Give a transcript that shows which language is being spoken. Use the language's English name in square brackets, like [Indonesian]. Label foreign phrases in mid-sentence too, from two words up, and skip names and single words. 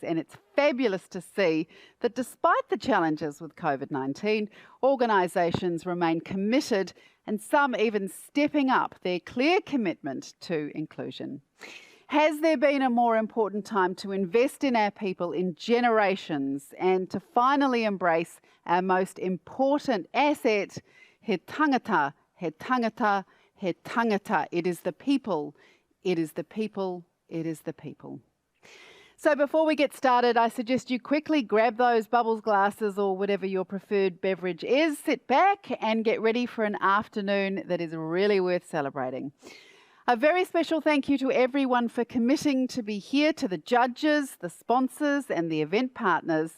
[English] And it's fabulous to see that despite the challenges with COVID-19, organisations remain committed and some even stepping up their clear commitment to inclusion. Has there been a more important time to invest in our people in generations and to finally embrace our most important asset, [Māori] he tangata, he tangata, he tangata. [English] It is the people, it is the people, it is the people. So before we get started, I suggest you quickly grab those bubbles glasses or whatever your preferred beverage is, sit back and get ready for an afternoon that is really worth celebrating. A very special thank you to everyone for committing to be here, to the judges, the sponsors and the event partners.